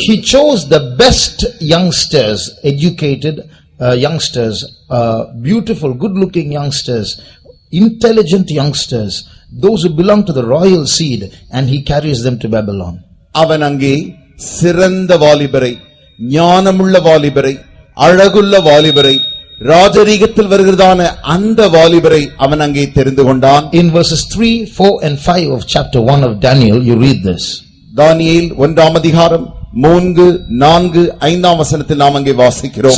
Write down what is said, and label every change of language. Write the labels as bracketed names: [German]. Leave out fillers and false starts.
[English] he chose the best youngsters, educated youngsters, beautiful, good-looking youngsters, intelligent youngsters, those who belong to the royal seed, and he carries them to Babylon. [Tamil] அவன் அங்கே சிறந்த வாலிபரை, ஞானமுள்ள வாலிபரை, அழகுள்ள வாலிபரை, ராஜரீகத்தில் வருகிறதான அந்த வாலிபரை அவன் அங்கே தெரிந்து கொண்டான். [English] In verses 3, 4 and 5 of chapter 1 of Daniel, you read this. [Tamil] தானியேல் 1ஆம் அதிகாரம் 3, 4, 5ஆம் வசனத்தில் நாம் அங்கே வாசிக்கிறோம்.